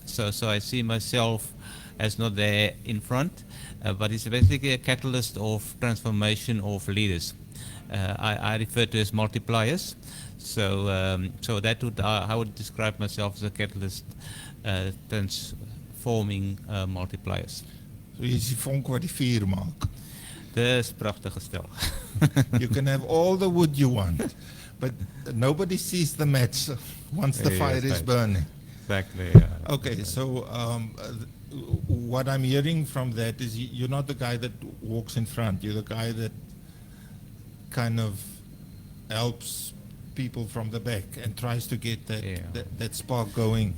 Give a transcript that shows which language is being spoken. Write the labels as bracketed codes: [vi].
[en] So I see myself as not there in front, but it's basically a catalyst of transformation of leaders. I refer to as multipliers. So that would I would describe myself as a catalyst transforming multipliers. [af] So jy is die vonk wat die vuur maak. Dis pragtige stel. [en] You can have all the wood you want, but nobody sees the match once the fire is burning. Exactly. Okay, so what I'm hearing from that is you're not the guy that walks in front. You're the guy that kind of helps people from the back and tries to get that spark going.